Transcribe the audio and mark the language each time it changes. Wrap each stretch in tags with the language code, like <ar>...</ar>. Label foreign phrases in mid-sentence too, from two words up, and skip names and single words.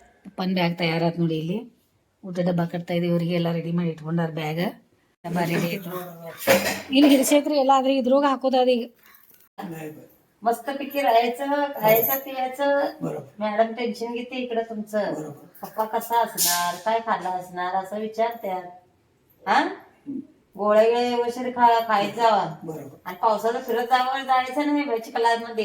<kn>ಪಪ್ಪನ ಬ್ಯಾಗ್ ತಯಾರಾತ್ ನೋಡಿ. ಇಲ್ಲಿ ಊಟ ಡಬ್ಬ ಕಟ್ತಾ ಇದೀವಿ. ಇವರಿಗೆ ಎಲ್ಲ ರೆಡಿ ಮಾಡಿ ಇಟ್ಕೊಂಡಾರ ಬ್ಯಾಗ್. ಡಬ್ಬ ರೆಡಿ ಆಯ್ತು. ಇಲ್ಲಿ ಹಿಡಿಸೈತ್ರಿ ಎಲ್ಲ. ಆದ್ರೆ ಇದ್ರೋಗ ಹಾಕೋದ ಅದು ಈಗ.</kn> <mr>मस्तपैकी राहायचं, खायचं पियाचं. बरोबर मॅडम टेन्शन घेते इकडं तुमचं. बरोबर. पप्पा कसा असणार, काय खाल्ला असणार असं विचारत्यात. हा गोळ्या वेळे व्यवस्थित खायचा बरोबर आणि पावसाला फिरत जायचं नाही चिखलामध्ये.</mr>